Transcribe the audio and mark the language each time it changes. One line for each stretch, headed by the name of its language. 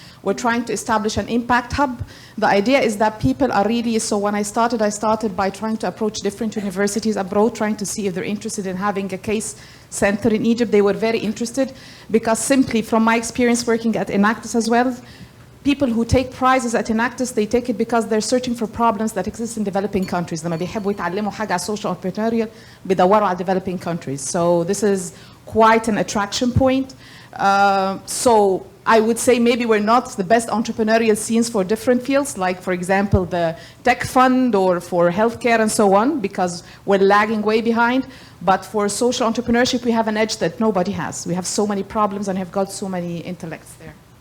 English: We're trying to establish an impact hub. The idea is that people are really, so when I started by trying to approach different universities abroad, trying to see if they're interested in having a case center in Egypt. They were very interested because simply from my experience working at Enactus as well, people who take prizes at Enactus, they take it because they're searching for problems that exist in developing countries.
Arabic: لما بيحبوا يتعلموا حاجة على social entrepreneurial بيدوروا على developing countries.
English: So this is quite an attraction point. So I would say maybe we're not the best entrepreneurial scenes for different fields, like for example the tech fund or for healthcare and so on, because we're lagging way behind. But for social entrepreneurship, we have an edge that nobody has. We have so many problems and have got so many intellects there.